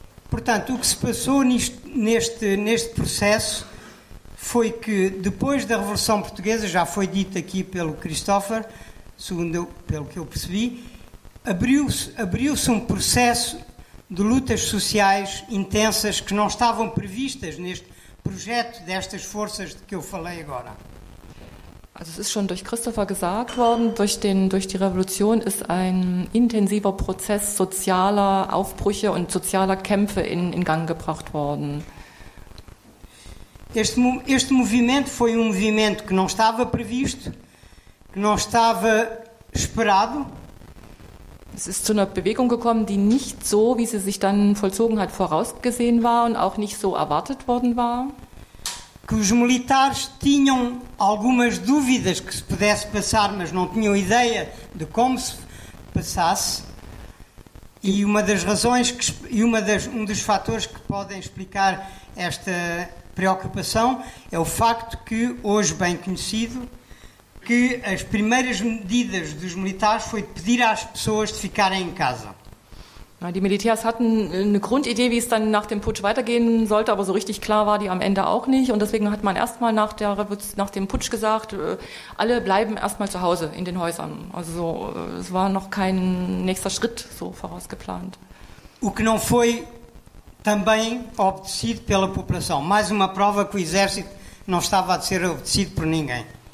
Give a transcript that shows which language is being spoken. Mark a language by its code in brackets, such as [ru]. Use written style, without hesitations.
[pt] portanto, o que se passou neste processo foi que, depois da Revolução Portuguesa, já foi dito aqui pelo Christopher, pelo que eu percebi, abriu-se um processo de lutas sociais intensas que não estavam previstas neste projeto destas forças de que eu falei agora. [de] Also es ist schon durch Christopher gesagt worden, durch die Revolution ist ein intensiver Prozess sozialer Aufbrüche und sozialer Kämpfe in Gang gebracht worden. [pt] Este movimento foi um movimento que não estava previsto, que não estava esperado. [de] Es ist zu einer Bewegung gekommen, die nicht so, wie sie sich dann vollzogen hat, vorausgesehen war und auch nicht so erwartet worden war. [pt] Que os militares tinham algumas dúvidas que se pudesse passar, mas não tinham ideia de como se passasse. E uma das razões um dos fatores que podem explicar esta preocupação é o facto que, hoje bem conhecido, que as primeiras medidas dos militares foi pedir às pessoas de ficarem em casa. [de] Die Militärs hatten eine Grundidee, wie es dann nach dem Putsch weitergehen sollte, aber so richtig klar war die am Ende auch nicht. Und deswegen hat man erstmal nach dem Putsch gesagt, alle bleiben erstmal zu Hause in den Häusern. Also es war noch kein nächster Schritt so vorausgeplant. [pt] O que não foi também obedecido pela população. Mais uma prova que o exército não estava a ser obedecido por ninguém.